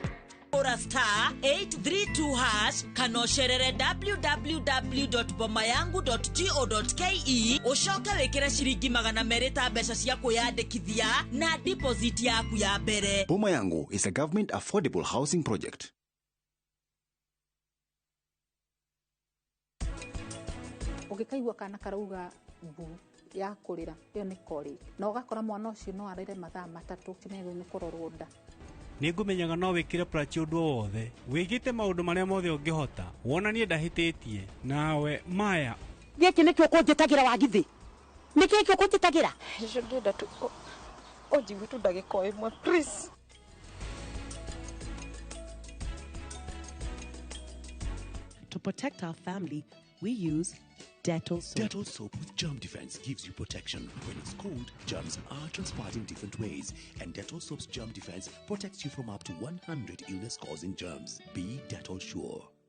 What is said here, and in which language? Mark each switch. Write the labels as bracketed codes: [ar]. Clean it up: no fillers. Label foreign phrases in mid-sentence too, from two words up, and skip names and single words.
[ki] Ora star 832 hash kana ũcerere www.bomayangu.go.ke ũcoke wĩkĩre ciringi 200 ta mbeca cia kwĩyandĩkithia na deposit yaku ya mbere. [en] Boma Yangu is a government affordable housing project. [ki] Ũngĩkaigua kana karauga mbu ya kũrĩra ĩyo nĩ kori na ũgakora mwana ũcio no arĩre mathaa 3 kĩmego nĩ kũrorwo nda. Nĩngũmenyaga no wĩkĩre prachi ũndũ wothe wĩgĩte maũndũ marĩa mothe ũngĩhota wonanie ndahĩtĩtie nawe Maya. Gĩkĩ nĩkĩo ũkũnjĩtagĩra wagithi nĩkĩo kĩo ũkũnjĩtagĩra ndĩrenda tu ũnjigue tu ndagĩka ĩmwe please. [en] To protect our family, we use Dettol soap. Dettol soap with germ defense gives you protection. When it's cold, germs are transpired in different ways. And Dettol soap's germ defense protects you from up to 100 illness-causing germs. Be Dettol sure.